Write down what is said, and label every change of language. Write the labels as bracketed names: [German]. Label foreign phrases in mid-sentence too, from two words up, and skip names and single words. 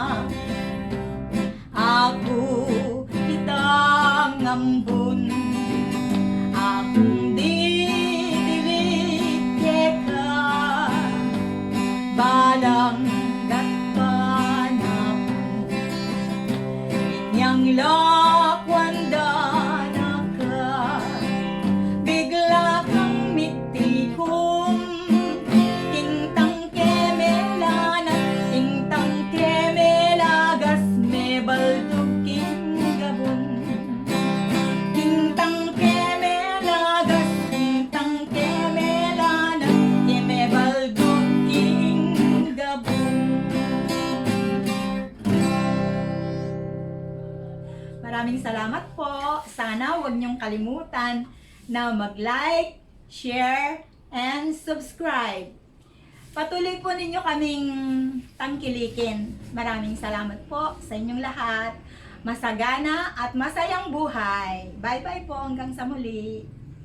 [Pampanga] ako kitang ngambun akong didilig keka balang gatpan ako inyang lakwanda na ka bigla kang mitikom intang keme lanat intang keme lagas me baldog king gabon intang keme lagas intang keme lanat keme baldog king gabon. [Filipino] Maraming salamat po. Sana huwag niyong kalimutan na mag- [English] like, share, and subscribe. [Filipino] Patuloy po ninyo kaming tangkilikin. Maraming salamat po sa inyong lahat. Masagana at masayang buhay. Bye-bye po hanggang sa muli.